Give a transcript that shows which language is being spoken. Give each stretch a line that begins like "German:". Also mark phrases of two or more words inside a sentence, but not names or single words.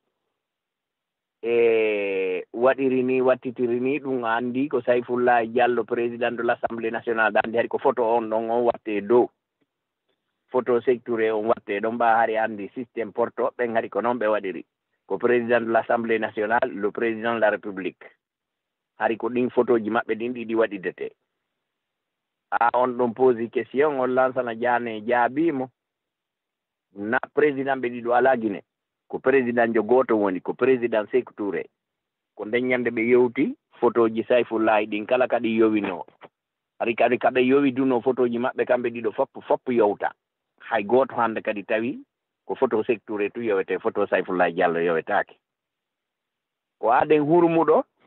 Fula: e waɗiri ni wattitiri ni ɗum anndi ko Sayfullah Diallo
French: président de l'Assemblée nationale
Fula: andi hari ko photo on ɗon on watte dow photo Sékou Touré on watte ɗon mba hari anndi systéme porto ɓen hari ko noon ɓe waɗiri ko
French: président de l'Assemblée nationale le président de la République
Fula: hari ko ɗin photo ji maɓɓe ɗin ɗiɗi waɗidete on ɗon posi question on Lansana Diané jaabimo na président ɓe ɗiɗo ala Guinée ko président jo gooto woni ko président Sékou Touré ko nden ñande ɓe yewti photo ji Sayfullah ɗin kala kadi yowino ari kadi kaɓe yowi duno photo ji maɓɓe kamɓe ɗiɗo fopp yowta hay goto hande kadi tawi ko photo sectouré tu yowete photo Sayfullahi Diallo yowetake ko aden hurmuɗo